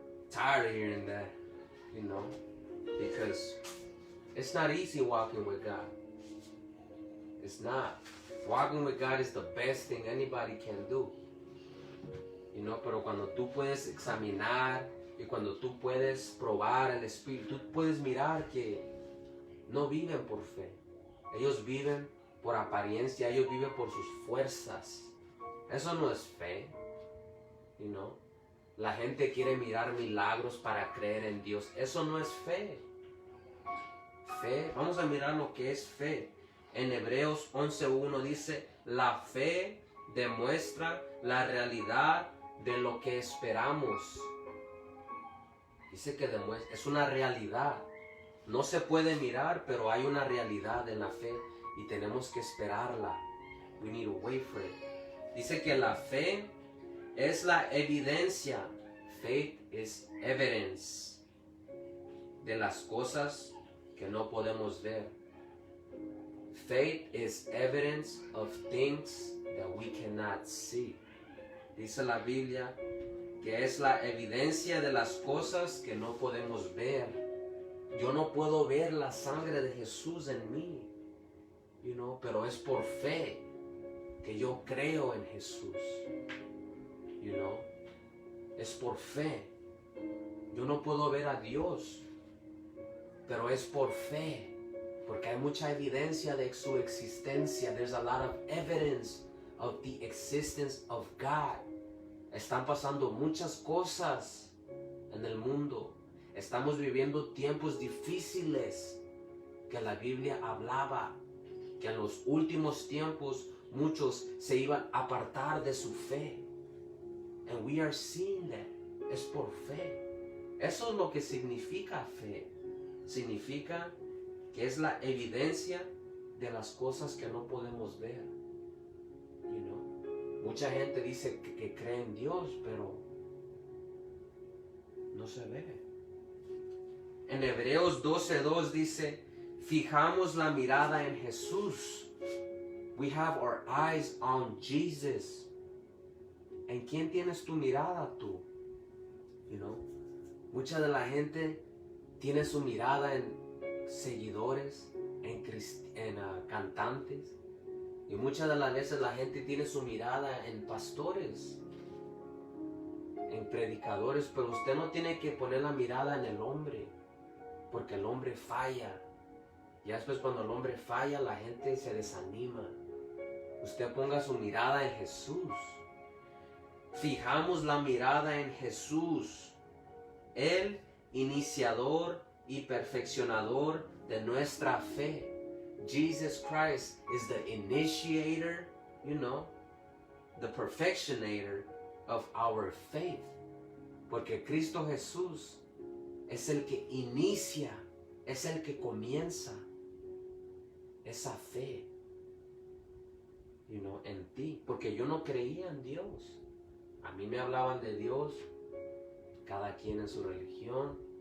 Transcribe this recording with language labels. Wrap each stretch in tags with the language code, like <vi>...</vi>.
<en>Tired of hearing that, because it's not easy walking with God. It's not. Walking with God is the best thing anybody can do.</en> <es>Pero cuando tú puedes examinar y cuando tú puedes probar el Espíritu, tú puedes mirar que no viven por fe. Ellos viven por apariencia, ellos viven por sus fuerzas. Eso no es fe. La gente quiere mirar milagros para creer en Dios. Eso no es fe. Fe, vamos a mirar lo que es fe. En Hebreos 11:1 dice, la fe demuestra la realidad de lo que esperamos. Dice que es una realidad. No se puede mirar, pero hay una realidad en la fe y tenemos que esperarla.</es> <en>We need to wait for it.</en> <es>Dice que la fe es la evidencia.</es> <en>Faith is evidence</en> <es>de las cosas que no podemos ver.</es> <en>Faith is evidence of things that we cannot see.</en> <es>Dice la Biblia que es la evidencia de las cosas que no podemos ver. Yo no puedo ver la sangre de Jesús en mí, pero es por fe que yo creo en Jesús. Es por fe. Yo no puedo ver a Dios, pero es por fe, porque hay mucha evidencia de su existencia.</es> <en>There's a lot of evidence of the existence of God.</en> <es>Están pasando muchas cosas en el mundo. Estamos viviendo tiempos difíciles que la Biblia hablaba, que en los últimos tiempos muchos se iban a apartar de su fe.</es> <en>And we are seeing that.</en> <es>Es por fe. Eso es lo que significa fe. Significa que es la evidencia de las cosas que no podemos ver. Mucha gente dice que cree en Dios, pero no se ve. En Hebreos 12:2 dice, fijamos la mirada en Jesús.</es> <en>We have our eyes on Jesus.</en> <es>¿En quién tienes tu mirada tú? You know? Mucha de la gente tiene su mirada en seguidores, en cantantes. Y muchas de las veces la gente tiene su mirada en pastores, en predicadores, pero usted no tiene que poner la mirada en el hombre, porque el hombre falla. Ya después cuando el hombre falla, la gente se desanima. Usted ponga su mirada en Jesús. Fijamos la mirada en Jesús, el iniciador y perfeccionador de nuestra fe.</es> <en>Jesus Christ is the initiator, you know, the perfectionator of our faith.</en> <es>Porque Cristo Jesús es el que inicia, es el que comienza esa fe, you know, en ti. Porque yo no creía en Dios. A mí me hablaban de Dios, cada quien en su religión.</es>